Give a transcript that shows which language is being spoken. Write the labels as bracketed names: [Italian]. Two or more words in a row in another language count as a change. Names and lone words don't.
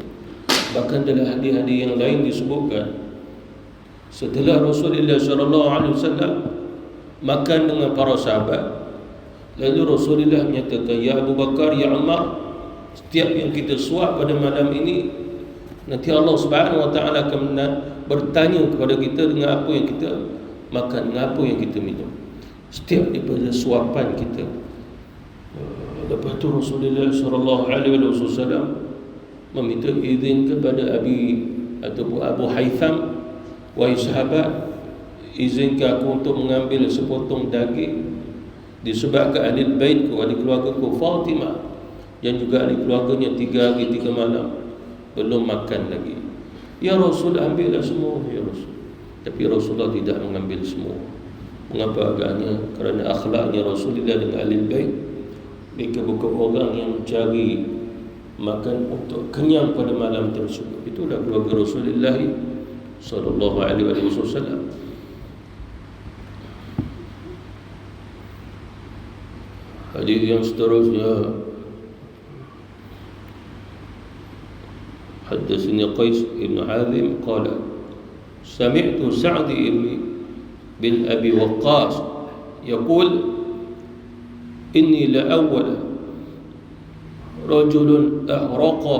[Malay] Bahkan dalam hadis-hadis yang lain disebutkan, setelah Rasulullah SAW makan dengan para sahabat, lalu Rasulullah menyatakan, ya Abu Bakar, ya Umar, setiap yang kita suap pada malam ini, nanti Allah [Arabic] سبحانه وتعالى [Malay] akan bertanya kepada kita dengan apa yang kita makan, dengan apa yang kita minum, setiap daripada suapan kita. Lepas tu Rasulullah [Arabic] صلى الله عليه وسلم [Malay] meminta izin kepada Abu Haytham wahai sahabat, izinkan aku untuk mengambil sepotong daging disebabkan ahli baitku, ahli keluargaku Fatimah dan juga ahli keluarganya 3 hari 3 malam belum makan lagi. Ya Rasul, ambillah semua ya Rasul. Tapi Rasulullah tidak mengambil semua. Mengapa agaknya? Kerana akhlaknya Rasulullah dengan ahli bait, mereka bukan orang yang mencari makan untuk kenyang pada malam tersebut. Itulah keluarga Rasulullah [Arabic] صلى الله عليه وسلم. [Malay] Hadis yang seterusnya, [Arabic] حدثني قيس بن حازم قال سمعت سعد بن أبي وقاص يقول إني لأول رجل أحرق